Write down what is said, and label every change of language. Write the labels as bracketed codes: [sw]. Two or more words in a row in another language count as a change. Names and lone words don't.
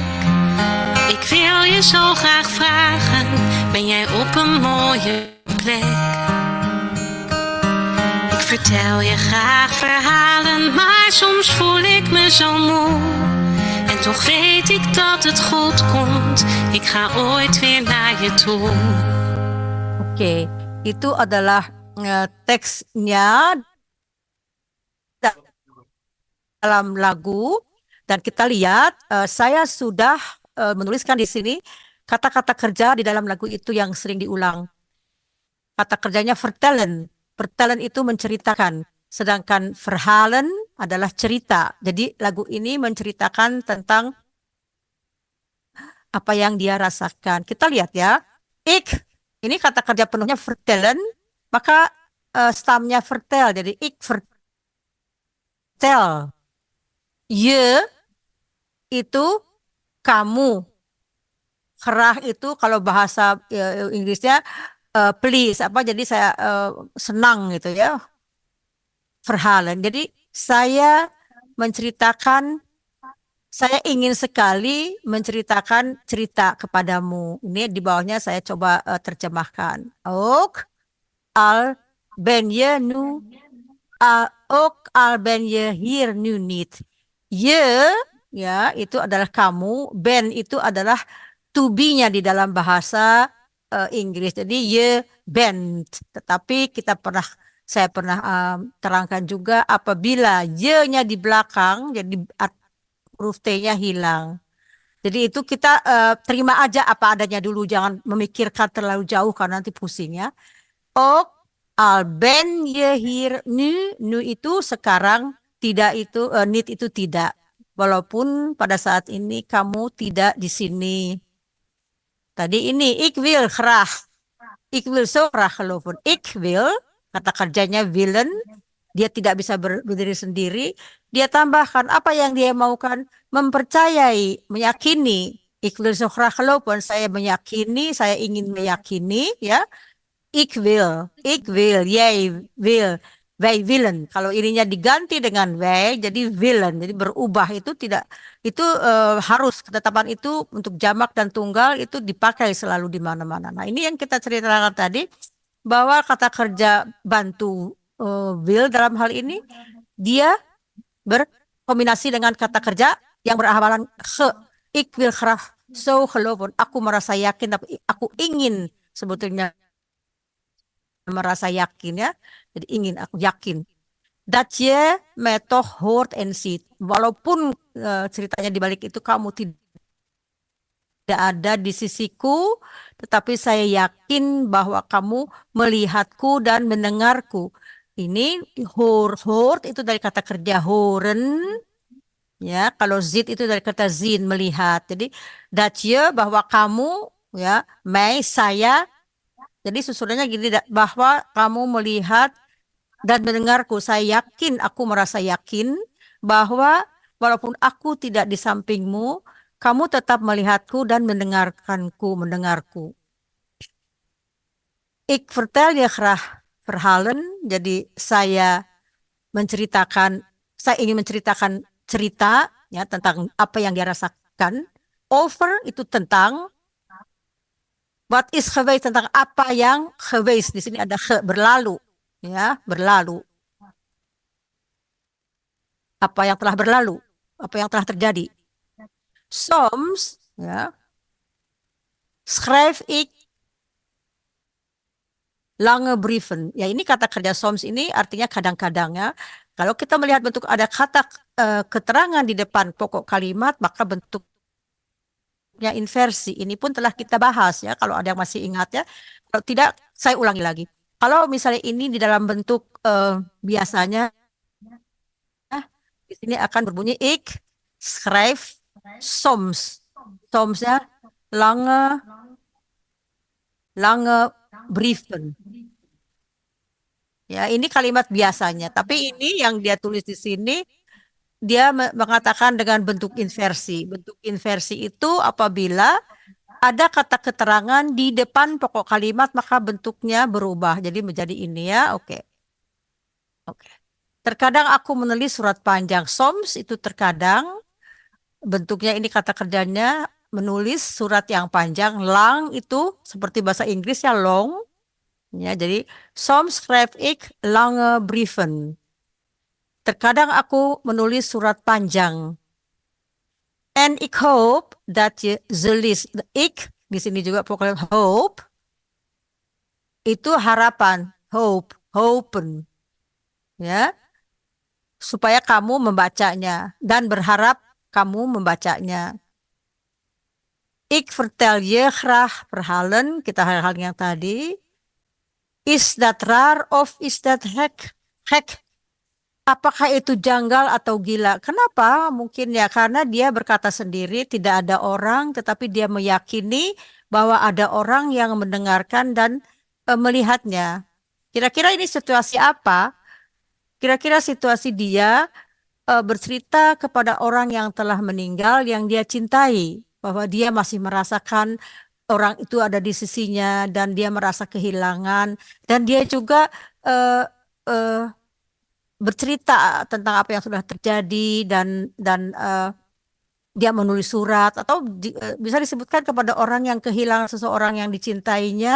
[nl] Ik wil je zo graag vragen, ben jij op een mooie plek? Ik vertel je graag verhalen, maar soms voel ik me zo moe. En toch weet ik dat het goed komt, ik ga ooit weer naar je toe. [id] Oke, itu adalah teksnya dalam lagu, dan kita lihat saya sudah menuliskan di sini kata-kata kerja di dalam lagu itu yang sering diulang. Kata kerjanya vertellen. Vertellen itu menceritakan, sedangkan verhalen adalah cerita. Jadi lagu ini menceritakan tentang apa yang dia rasakan. Kita lihat ya. Ik, ini kata kerja penuhnya vertellen, maka stamnya vertel. Jadi [nl] ik vertel. Je [id] itu kamu. Graag itu kalau bahasa Inggrisnya please apa, jadi saya senang gitu ya. Verhalen. Jadi saya menceritakan, saya ingin sekali menceritakan cerita kepadamu. Ini di bawahnya saya coba terjemahkan. [nl] Ook al ben je nu ook al ben je hier nu niet. [id] Je ya itu adalah kamu, ben itu adalah [en] to be- [id] nya di dalam bahasa Inggris. [nl] Jadi je bent. [id] Tetapi saya pernah terangkan juga apabila je-nya di belakang, jadi huruf T-nya hilang. Jadi itu kita terima aja apa adanya dulu, jangan memikirkan terlalu jauh karena nanti pusing ya. [nl] Ook al ben je hier nu [id] itu sekarang, tidak itu niet itu tidak. Walaupun pada saat ini kamu tidak di sini. Tadi ini [nl] ik wil graag. Ik wil zo graag geloven. Ik wil, [id] kata kerjanya willen, dia tidak bisa berdiri sendiri. Dia tambahkan apa yang dia maukan, mempercayai, meyakini. [nl] Ik wil zo graag geloven, [id] saya meyakini, saya ingin meyakini, ya. [nl] Ik wil, jij wil, wij willen. [id] Kalau ininya diganti dengan wij, jadi willen, jadi berubah itu tidak, itu harus, ketetapan itu untuk jamak dan tunggal itu dipakai selalu di mana-mana. Nah ini yang kita ceritakan tadi, bahwa kata kerja bantu will dalam hal ini dia berkombinasi dengan kata kerja yang berawalan ge. [nl] Ik wil graag zo geloven. [id] Aku merasa yakin, tapi aku ingin sebetulnya merasa yakin ya. Jadi ingin, aku yakin. [nl] Dat je me toch hoort en ziet. [id] Walaupun ceritanya di balik itu kamu tidak ada di sisiku, tetapi saya yakin bahwa kamu melihatku dan mendengarku. Ini hoort itu dari kata kerja horen. Ya, kalau zit itu dari kata zin, melihat. Jadi [nl] dat je, [id] bahwa kamu, ya, mij, saya. Jadi susunannya gini, bahwa kamu melihat dan mendengarku. Saya yakin, aku merasa yakin bahwa walaupun aku tidak di sampingmu, kamu tetap melihatku dan mendengarku. [nl] Ik vertel je graag verhalen. [id] Jadi saya ingin menceritakan cerita ya tentang apa yang dia rasakan. Over itu tentang, [nl] what is geweest, [id] tentang apa yang geweest. Di sini ada berlalu, ya, berlalu. Apa yang telah berlalu, apa yang telah terjadi. [nl] Soms, ya, schrijf ik lange brieven. [id] Ya, ini kata kerja soms ini artinya kadang-kadang ya. Kalau kita melihat bentuk ada kata keterangan di depan pokok kalimat, maka bentuknya inversi. Ini pun telah kita bahas ya, kalau ada yang masih ingat ya. Kalau tidak, saya ulangi lagi. Kalau misalnya ini di dalam bentuk biasanya, di sini akan berbunyi [nl] ik schrijf soms. [id] Somsnya [nl] lange brieven. [id] Ya, ini kalimat biasanya. Tapi ini yang dia tulis di sini, dia mengatakan dengan bentuk inversi. Bentuk inversi itu apabila ada kata keterangan di depan pokok kalimat, maka bentuknya berubah. Jadi menjadi ini ya, oke. Oke. Terkadang aku menulis surat panjang. Soms itu terkadang, bentuknya ini kata kerjanya menulis surat yang panjang. Lang itu seperti bahasa Inggris ya, long. Ya, jadi [nl] soms schrijf ik lange brieven. [id] Terkadang aku menulis surat panjang. [nl] En ik hoop dat je ze leest. [id] Ik di sini juga pokoknya hope itu harapan, hopen. Ya. Supaya kamu membacanya dan berharap kamu membacanya. [nl] Ik vertel je graag verhalen, [id] kita hal-hal yang tadi. [nl] Is that raar of is that gek? [id] Apakah itu janggal atau gila? Kenapa? Mungkin ya karena dia berkata sendiri tidak ada orang, tetapi dia meyakini bahwa ada orang yang mendengarkan dan melihatnya. Kira-kira ini situasi apa? Kira-kira situasi dia bercerita kepada orang yang telah meninggal yang dia cintai, bahwa dia masih merasakan orang itu ada di sisinya dan dia merasa kehilangan, dan dia juga bercerita tentang apa yang sudah terjadi dan dia menulis surat atau bisa disebutkan kepada orang yang kehilangan seseorang yang dicintainya.